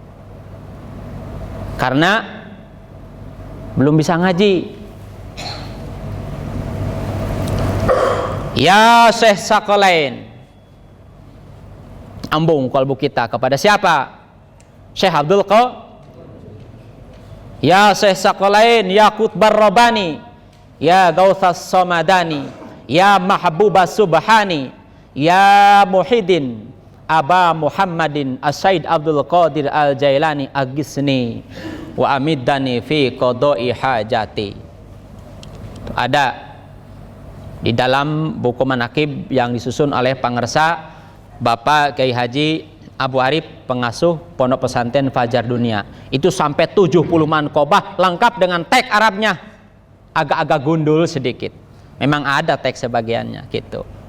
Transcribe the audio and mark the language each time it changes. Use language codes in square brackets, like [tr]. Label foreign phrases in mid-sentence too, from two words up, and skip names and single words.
[id] Karena belum bisa ngaji. [ar] يا شيخ الثقلين, [id] ambung kalbu kita kepada siapa? [ar] شيخ عبد القادر. يا شيخ الثقلين، يا قطب الرباني، يا غوث الصمداني، يا محبوب السبحاني، يا محيي الدين أبا محمد السيد عبد القادر الجيلاني أغثني وأمدني في قضاء حاجتي. [id] Itu ada di dalam buku manakib yang disusun oleh pangersa Bapak Kiai Haji Abu Arif, pengasuh Pondok Pesantren Fajar Dunia. Itu sampai 70 manqobah lengkap dengan teks Arabnya. Agak-agak gundul sedikit. Memang ada teks sebagiannya gitu.